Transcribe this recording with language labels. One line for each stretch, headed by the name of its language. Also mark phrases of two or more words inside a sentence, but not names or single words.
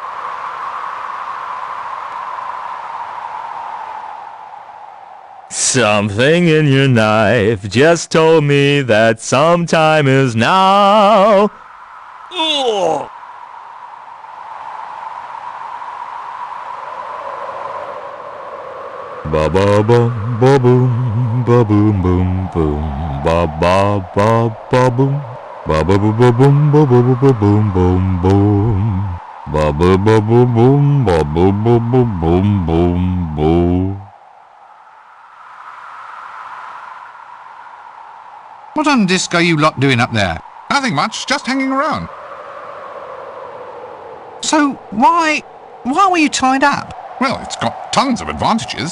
English: Something in your knife just told me that some time is now. Ugh. Ba ba bum ba boom ba boom boom boom ba ba ba ba boom ba ba ba ba boom ba ba ba ba boom boom boom ba ba ba ba boom ba ba ba ba boom boom boom. What on disc are you lot doing up there? Nothing much, just hanging around. So why were you tied up? Well, it's got tons of advantages.